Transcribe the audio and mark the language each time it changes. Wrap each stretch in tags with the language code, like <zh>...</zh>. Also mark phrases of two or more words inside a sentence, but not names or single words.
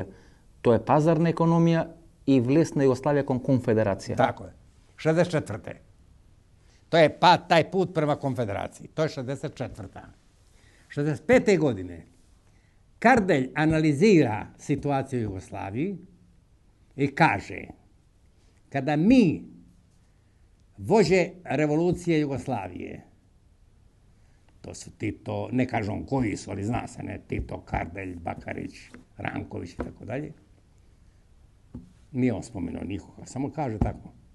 <mk>Тоа е пазарна економија и влез на Југославија кон конфедерација.</mk> <sr>Тако е. 64.</sr> <mk>Тоа е</mk> <sr>тај пут према конфедерација.</sr> <mk>Тоа е</mk> <sr>64. 65. године Карделј анализира ситуација у Југославија и каже: kada mi vođe revolucije Jugoslavije, to su Tito, ne kažem koji su, ali zna se, ne, Tito, Kardelj, Bakarić, Ranković i tako dalje, nije on spomenuo nikoga, samo kaže tako.</sr>